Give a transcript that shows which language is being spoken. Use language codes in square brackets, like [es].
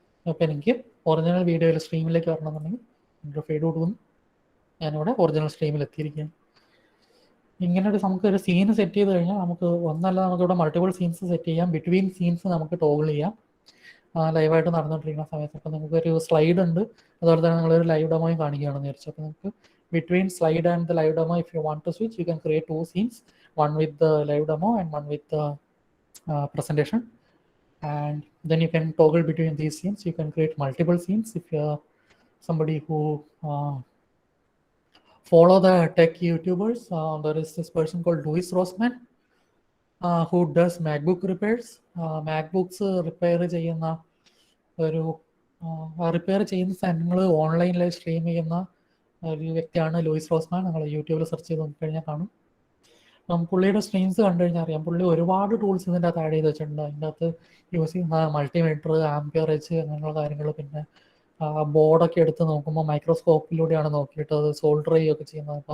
[ml] അപ്പോൾ എനിക്ക് ഒറിജിനൽ വീഡിയോയിൽ സ്ട്രീമിലേക്ക് വരണമെന്നുണ്ടെങ്കിൽ എൻ്റെ ഫീഡ് കൊടുക്കുന്നു. ഞാനിവിടെ ഒറിജിനൽ സ്ട്രീമിൽ എത്തിയിരിക്കുകയാണ്. ഇങ്ങനെ നമുക്കൊരു സീൻ സെറ്റ് ചെയ്ത് കഴിഞ്ഞാൽ നമുക്ക് ഒന്നല്ല, നമുക്കിവിടെ മൾട്ടിപ്പിൾ സീൻസ് സെറ്റ് ചെയ്യാം. ബിറ്റ്വീൻ സീൻസ് നമുക്ക് ടോഗിൾ ചെയ്യാം ലൈവായിട്ട് നടന്നുകൊണ്ടിരിക്കുന്ന സമയത്ത്. അപ്പോൾ നമുക്കൊരു സ്ലൈഡ് ഉണ്ട്, അതുപോലെ തന്നെ നിങ്ങളൊരു ലൈവ് ഡെമോയും കാണിക്കുകയാണെന്ന് വിചാരിച്ചു. അപ്പോൾ നമുക്ക് [en] between slide and the live demo, if you want to switch, you can create two scenes, one with the live demo and one with the presentation, and then you can toggle between these scenes. You can create multiple scenes if you're somebody who follow the tech YouTubers. There is this person called Louis Rossmann who does MacBook repairs. MacBooks repair [ml] ചെയ്യുന്ന ഒരു repair ചെയ്യുന്ന സാധനങ്ങൾ ഓൺലൈനിൽ stream ചെയ്യുന്ന ഒരു വ്യക്തിയാണ് Luis റോസ്മാൻ. നിങ്ങൾ യൂട്യൂബിൽ സെർച്ച് ചെയ്ത് നോക്കിക്കഴിഞ്ഞാൽ കാണും. പുള്ളിയുടെ സ്ട്രീംസ് കണ്ടു കഴിഞ്ഞാൽ അറിയാം, പുള്ളി ഒരുപാട് ടൂൾസ് ഇതിൻ്റെ അകത്ത് ആഡ് ചെയ്ത് വെച്ചിട്ടുണ്ട്. അതിൻ്റെ അകത്ത് യൂസ് ചെയ്യുന്ന മൾട്ടിമീറ്റർ, ആംപിയറേജ് അങ്ങനെയുള്ള കാര്യങ്ങൾ, പിന്നെ ബോർഡൊക്കെ എടുത്ത് നോക്കുമ്പോൾ മൈക്രോസ്കോപ്പിലൂടെയാണ് നോക്കിയിട്ട് അത് സോൾഡർ ചെയ്യുകയൊക്കെ ചെയ്യുന്നത്.